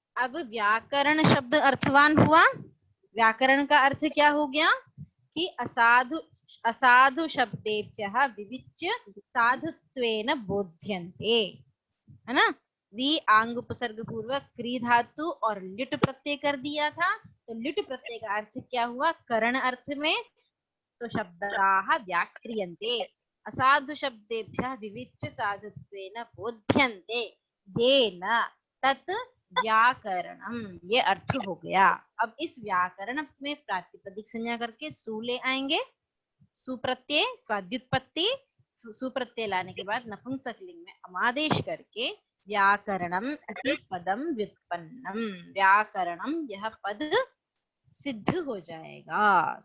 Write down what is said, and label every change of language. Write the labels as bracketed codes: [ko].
[hi] अब व्याकरण शब्द अर्थवान हुआ। व्याकरण का अर्थ क्या हो गया कि [sa] असाधु असाधु शब्देभ्यः विविच्य साधुत्वेन बोध्यन्ते, [hi] है ना। वी आंग उपसर्ग पूर्वक क्री धातु और लिट प्रत्यय कर दिया था। तो लिट प्रत्यय का अर्थ क्या हुआ, करण अर्थ में। [sa] तो शब्दाः व्याक्रियन्ते असाधु शब्देभ्यः विविच्य साधुत्वेन बोध्यन्ते येन तत् व्याकरणम, [hi] ये अर्थ हो गया। अब इस व्याकरण में प्रातिपदिक संज्ञा करके सु ले आएंगे, सुप्रत्यय स्वाद्युत्पत्ति, सुप्रत्यय लाने के बाद नपुंसकलिंग में अमादेश करके [sa] व्याकरणम इति पदम व्युत्पन्नम, [hi] व्याकरणम यह पद सिद्ध हो जाएगा।